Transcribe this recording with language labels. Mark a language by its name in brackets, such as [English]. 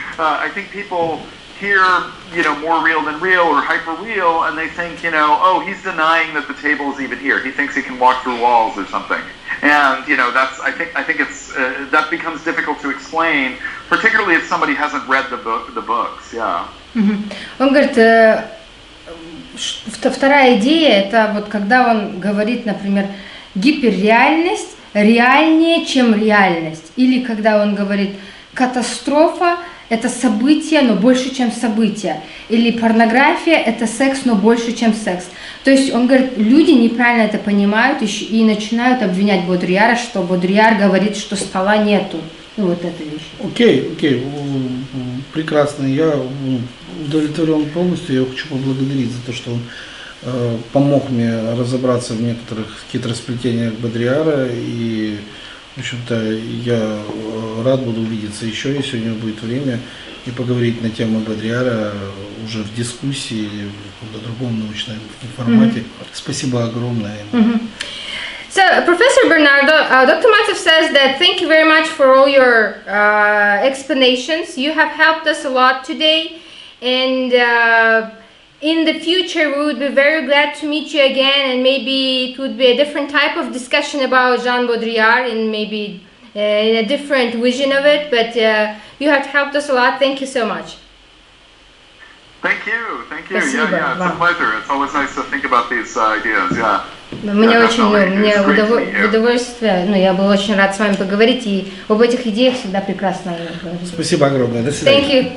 [English] I think people hear, you know, more real than real or hyper real, and they think, you know, oh, he's denying that the table is even here. He thinks he can walk through walls or something. And, you know, that's, I think it's, that becomes difficult to explain, particularly if somebody hasn't read the books, yeah. [Russian] Он говорит, вторая идея, это вот когда он говорит, например, гиперреальность реальнее, чем реальность. Или когда он говорит, катастрофа – это событие, но больше, чем событие. Или порнография – это секс, но больше, чем секс. То есть он говорит, люди неправильно это понимают и начинают обвинять Бодрийяра, что Бодрийяр говорит, что стола нету. Ну вот эта вещь. Окей, прекрасно. Я удовлетворен полностью. Я хочу поблагодарить за то, что он помог мне разобраться в некоторых хитросплетениях Бодрийяра. И, в общем-то, я рад буду увидеться еще, если у него будет время, и поговорить на тему Бодрийяра уже в дискуссии или в каком-то другом научном формате. Спасибо огромное. [English] So, Professor Bernardo, Dr. Matov says that thank you very much for all your explanations. You have helped us a lot today, and in the future we would be very glad to meet you again, and maybe it would be a different type of discussion about Жан Бодрийяр and maybe in a different vision of it, but you have helped us a lot. Thank you so much. Thank you. [Russian] Спасибо. [English] Yeah, it's a pleasure. It's always nice to think about these ideas, yeah. [Russian] Мне очень, мне удовольствие, я был очень рад с вами поговорить, и об этих идеях всегда прекрасно говорить. Спасибо огромное. До свидания.